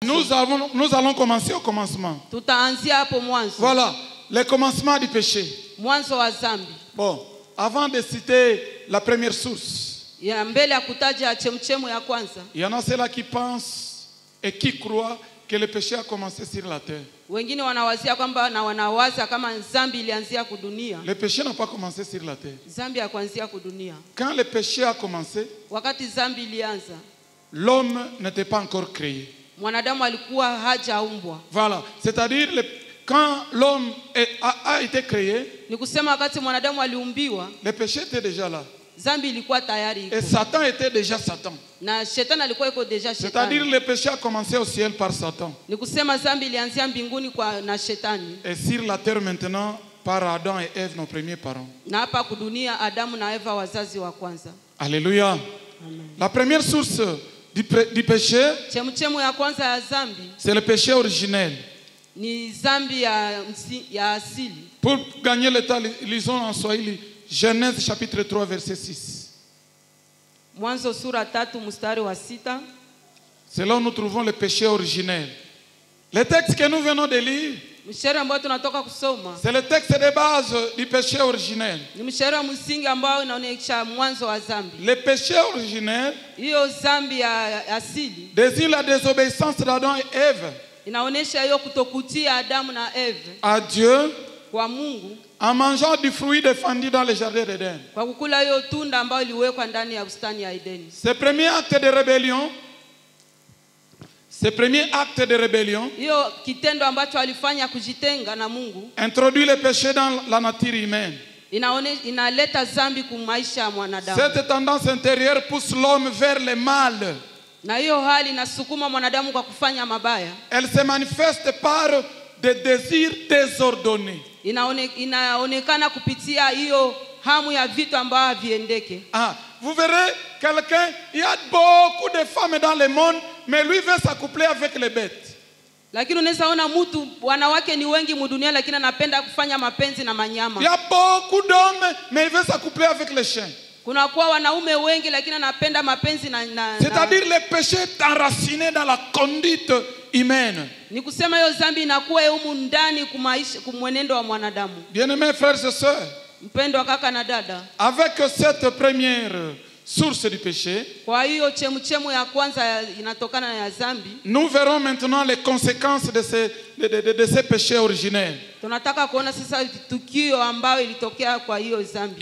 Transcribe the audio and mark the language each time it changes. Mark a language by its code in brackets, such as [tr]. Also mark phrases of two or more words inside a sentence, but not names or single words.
[fr] Nous allons commencer au commencement. [sw] Tutaanzia hapo mwanzo. [fr] Voilà, le commencement du péché. [sw] Mwanzo wa dhambi. [fr] Bon, avant de citer la première source, [sw] Ya mbele ya kutaja chemchemu ya kwanza. [fr] il y en a ceux-là qui pensent et qui croient que le péché a commencé sur la terre. [sw] Wengine wanawazia kwamba na wanawaza kama dhambi ilianzia kudunia. [fr] Le péché n'a pas commencé sur la terre. [sw] Dhambi ya kuanzia kudunia. [fr] Quand le péché a commencé, [sw] Wakati dhambi ilianza, [fr] l'homme n'était pas encore créé. [sw] mwanadamu alikuwa hajaumbwa. [fr] Voilà, c'est-à-dire quand l'homme a été créé, [sw] Ni kusema wakati mwanadamu aliumbiwa, [fr] le péché était déjà là. [sw] dhambi ilikuwa tayari iko. [fr] Et Satan était déjà Satan. [sw] Na shetani alikuwa iko deja [fr] C'est-à-dire [sw] shetani. [fr] le péché a commencé au ciel par Satan. [sw] Ni kusema dhambi ilianzia mbinguni na shetani. [fr] Et sur la terre maintenant par Adam et Ève, nos premiers parents. [sw] Na hapa kudunia Adamu na Eva wazazi wa kwanza. [fr] Alléluia. [sw] Amen. [fr] La première source du péché, [sw] Chemchemu ya kwanza ya dhambi [fr] c'est le péché originel. [sw] ni dhambi ya asili. [fr] Pour gagner le temps, lisons en Swahili Genèse chapitre 3 verset 6. [sw] Mwanzo sura 3 mstari wa 6. [fr] C'est là où nous trouvons le péché originel. Le texte que nous venons de lire, [sw] Mstari ambao tunatoka kusoma [fr] c'est le texte de base du péché originel. [sw] ni mstari wa msingi ambao unaonyesha mwanzo wa dhambi. [fr] Le péché originel [sw] Hiyo dhambi ya asili [fr] désigne la désobéissance d'Adam et Ève [sw] inaonyesha hiyo kutokutia Adamu na Eve [fr] à Dieu [sw] kwa Mungu [fr] en mangeant du fruit défendu dans le jardin d'Éden. [sw] kwa kukula hiyo tunda ambayo iliwekwa ndani ya bustani ya Edeni. [fr] Ce premier acte de rébellion, [sw] Hiyo kitendo ambacho alifanya kujitenga na Mungu [fr] introduit le péché dans la nature humaine. [sw] inaleta dhambi kwa maisha ya mwanadamu. [fr] Cette tendance intérieure pousse l'homme vers le mal. [sw] Na hiyo hali inasukuma mwanadamu kwa kufanya mabaya. [fr] Elle se manifeste par des désirs désordonnés. [sw] Inaonekana kupitia hiyo hamu ya vitu ambavyo haviendeke. [fr] Vous verrez quelqu'un, il y a beaucoup de femmes dans le monde, mais lui veut s'accoupler avec les bêtes. [sw] Lakini unaweza ona mtu wanawake ni wengi mudunia lakini anapenda kufanya mapenzi na manyama. [fr] Il y a beaucoup d'hommes, mais il veut s'accoupler avec les chiens. [sw] Kuna kwa wanaume wengi lakini anapenda mapenzi na [fr] c'est-à-dire le péché est enraciné dans la conduite humaine. [sw] Ni kusema hiyo dhambi inakuwa humu ndani kumaisha kumwenendo wa mwanadamu. [fr] Bien-aimés frères et sœurs, [sw] mpendwa kaka na dada, [fr] avec cette première source du péché, [sw] kwa hiyo chemchemu ya kwanza inatokana na dhambi, [fr] nous verrons maintenant les conséquences de ces péchés originels. [sw] Tunataka kuona sasa tukio ambayo ilitokea kwa hiyo dhambi.